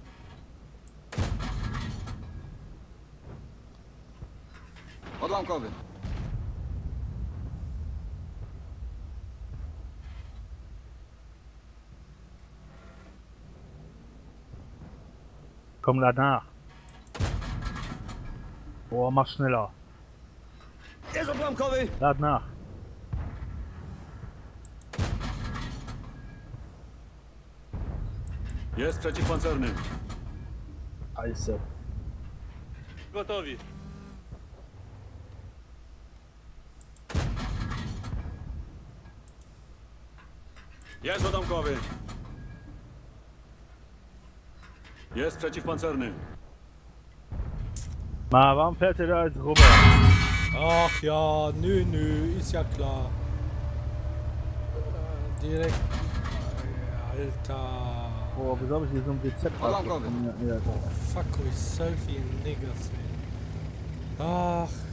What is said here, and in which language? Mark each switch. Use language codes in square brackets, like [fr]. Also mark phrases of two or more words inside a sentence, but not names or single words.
[pl] Odłamkowy. [de] Komm danach. Boah, mach schneller. [pl] Jest odłamkowy! [de] Lad nach. [pl] Jest przeciwpancerny. [de] Scheiße. [pl] Gotowi. Jest odamkowy. Jest przeciwpancerny. [de] Ma, warum fährt er da jetzt rüber? Ach ja, nö, ist ja klar. Direkt. Alter. Boah, wieso hab ich hier so ein BZ? [pl] Odłamkowy. [de] Ja, Fuck euch Selfie Niggas, ey. Ach.